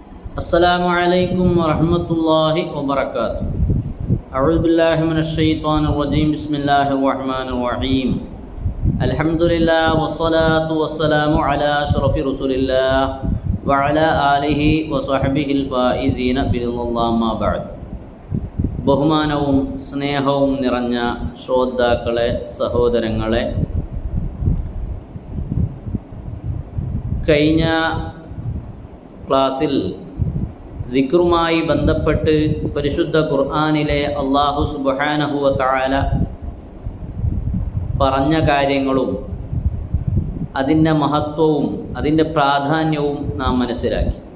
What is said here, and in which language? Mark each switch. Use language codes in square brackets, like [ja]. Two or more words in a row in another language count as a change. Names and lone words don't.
[ar] السلام عليكم ورحمة الله وبركاته. أعوذ بالله من الشيطان الرجيم. بسم الله الرحمن الرحيم. الحمد لله والصلاة والسلام على أشرف رسول الله وعلى آله وصحبه الفائزين برضا الله ما بعد. [ml] ബഹുമാനവും സ്നേഹവും നിറഞ്ഞ ശ്രോതാക്കളെ, സഹോദരങ്ങളെ, കഴിഞ്ഞ ക്ലാസ്സിൽ ദിക്റുമായി ബന്ധപ്പെട്ട് പരിശുദ്ധ ഖുർആനിലെ അല്ലാഹു [ar] سبحانه وتعالى [ml] പറഞ്ഞ കാര്യങ്ങളും അതിൻ്റെ മഹത്വവും അതിൻ്റെ പ്രാധാന്യവും നാം മനസ്സിലാക്കി.